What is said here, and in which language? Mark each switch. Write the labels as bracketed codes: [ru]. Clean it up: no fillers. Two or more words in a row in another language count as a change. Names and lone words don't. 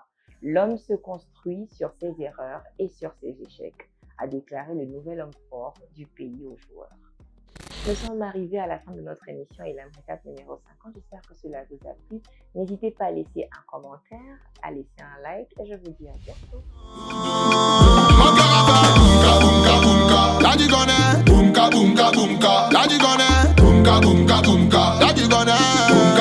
[fr] L'homme se construit sur ses erreurs et sur ses échecs, a déclaré le nouvel homme fort du pays aux joueurs. Nous sommes arrivés à la fin de notre émission Elam Recap numéro 50. J'espère que cela vous a plu. N'hésitez pas à laisser un commentaire, à laisser un like et je vous dis à bientôt. Bunka bunka bunka, la digone. Bunka bunka bunka, la digone.